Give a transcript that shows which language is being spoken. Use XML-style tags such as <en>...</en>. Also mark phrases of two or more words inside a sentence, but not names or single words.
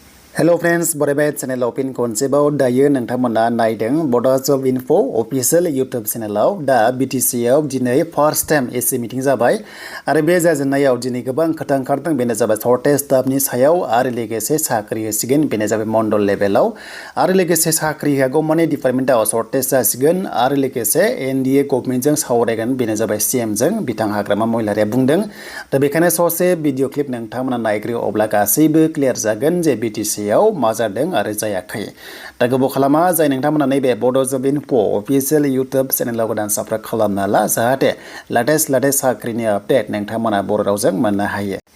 <en>Hello friends,</en> <brx>Bodoland</brx> <en>channel open</en> <brx>खोनसेबाव दायो नोंथांमोना नायदेंग Bodo Job Info</brx> <en>official YouTube channel</en> <brx>da BTC आव दिनै</brx> <en>first time AC meeting</en> <brx>जाबाय आरो बे जाजेननायाव दिनै गोबां खोथा ओंखारदों बेनो जाबाय शर्टेज स्टाफनि सायाव आरो लोगोसे साख्रि होसिगोन बेनो जाबाय मंडल लेभेलाव आरो लोगोसे साख्रि होगौ माने डिपार्टमेन्टआव शर्टेज जासिगोन आरो लोगोसे</brx> <en>NDA governmentजों</en> <brx>सावरायगोन बेनो जाबाय सीएम जों बिथां हाग्रामा महिलारिया बुंदों दा बेखायनो ससे</brx> <en>video clip</en> <brx>नोंथांमोना नायग्रो अब्ला गासैबो क्लियर जागोन जे BTC मा जादों आरो जायाखै दा गोबाव खालामा जाय नोंथांमोना नैबे बड' जब इनफो</brx> <en>official YouTube channelआव</en> <brx>गोदान साबस्क्राइब खालामना ला जाहाथे लेटेस्ट साख्रिनि आपडेट नोंथांमोना बर' रावजों मोननो हायो</brx>